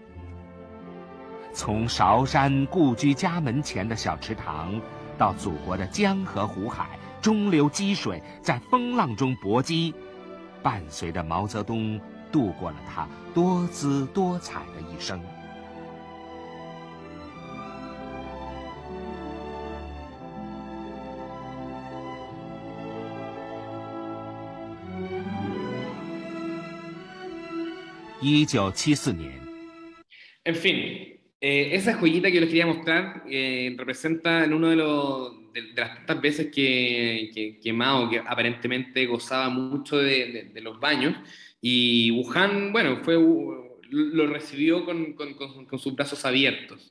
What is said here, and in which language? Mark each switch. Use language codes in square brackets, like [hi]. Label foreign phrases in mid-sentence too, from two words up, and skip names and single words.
[zh] 从韶山故居家门前的小池塘，到祖国的江河湖海，中流击水，在风浪中搏击，伴随着毛泽东度过了他多姿多彩的一生。1974年。 [es] En fin, esa joyita que les quería mostrar representa en uno de las tantas veces que Mao, que aparentemente gozaba mucho de los baños, y Wuhan, bueno, lo recibió con sus brazos abiertos.